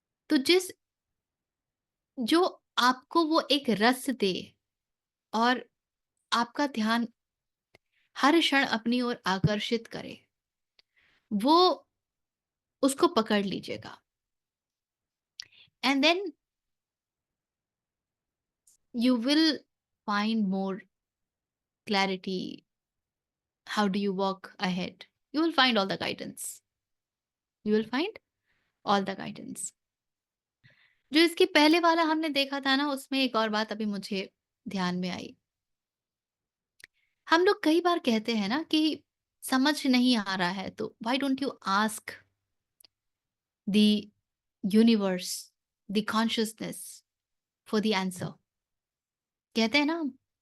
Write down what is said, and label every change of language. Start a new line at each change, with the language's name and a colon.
Hindi: तो जिस जो आपको वो एक रस दे और आपका ध्यान हर क्षण अपनी ओर आकर्षित करे, वो उसको पकड़ लीजिएगा।
English: And then you will find more clarity. How do you walk ahead? You will find all the guidance. You will find all the guidance.
Hindi: जो इसके पहले वाला हमने देखा था ना, उसमें एक और बात अभी मुझे ध्यान में आई। हम लोग कई बार कहते हैं ना कि समझ नहीं आ रहा है, तो
English: why don't you ask the universe, the consciousness for the answer?
Hindi: कहते हैं ना हम।